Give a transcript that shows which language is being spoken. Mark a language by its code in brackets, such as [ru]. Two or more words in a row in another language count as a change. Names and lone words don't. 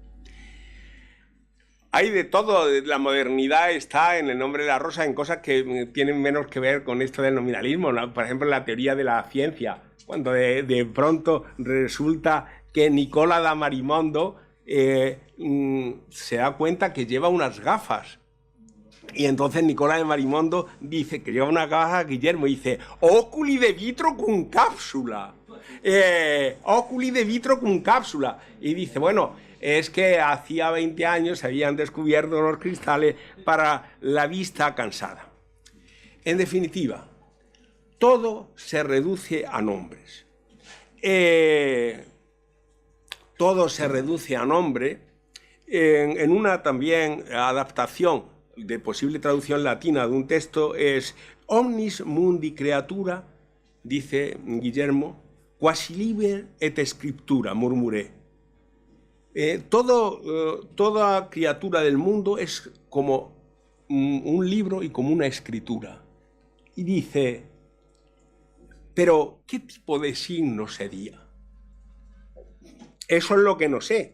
[es] Hay de todo, la modernidad está en el nombre de la rosa en cosas que tienen menos que ver con esto del nominalismo, ¿no? Por ejemplo, la teoría de la ciencia, cuando de pronto resulta que Nicola da Marimondo se da cuenta que lleva unas gafas. Y entonces Nicola de Marimondo dice que lleva una gafa a Guillermo y dice [la] «Oculi de vitro cum cápsula». Oculi de vitro cum cápsula. [es] Y dice, bueno, es que hacía 20 años se habían descubierto los cristales para la vista cansada. En definitiva, todo se reduce a nombres. Todo se reduce a nombre en una también adaptación de posible traducción latina de un texto es [la] omnis mundi creatura, [es] dice Guillermo, [la] quasi liber et scriptura, murmuré. [es] Toda criatura del mundo es como un libro y como una escritura. Y dice, pero ¿qué tipo de signo sería? Eso es lo que no sé.